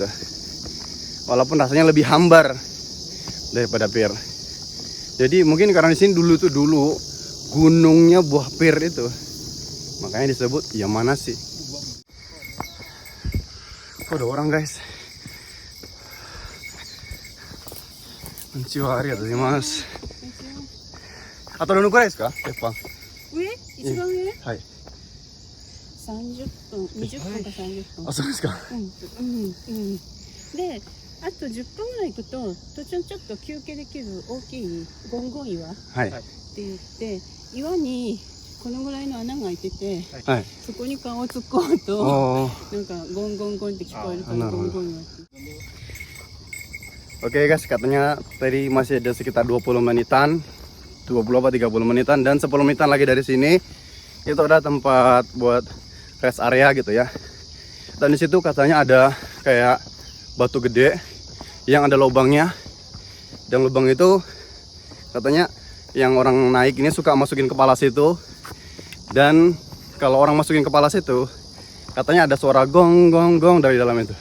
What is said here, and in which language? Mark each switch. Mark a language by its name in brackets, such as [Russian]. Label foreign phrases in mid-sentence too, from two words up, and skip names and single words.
[Indonesian] Walaupun rasanya lebih hambar daripada pir. Jadi mungkin karena di sini dulu gunungnya buah pir itu, makanya disebut Yamanashi. Oh, ada orang guys. [Japanese] こんにちは、ありがとうございます. Atauどのくらいですか？鉄板。上？一番上？はい。 30分、20分か30分。あ、そうですか。で、あと10分ぐらい行くと途中ちょっと休憩できる大きいゴンゴン岩ってはい。言って岩にこのぐらいの穴が開いてて、はい。そこに顔を突っ込むと Oh. なんかゴンゴンゴンって聞こえるからゴンゴン岩って。 [Indonesian] Oke guys, katanya tadi masih ada sekitar 20 menitan, 20 apa 30 menitan, dan 10 menitan lagi dari sini itu ada tempat buat [English] rest area [Indonesian] gitu ya. Dan di situ katanya ada kayak batu gede yang ada lubangnya, dan lubang itu katanya yang orang naik ini suka masukin kepala situ, dan kalau orang masukin kepala situ katanya ada suara gong gong gong dari dalam itu.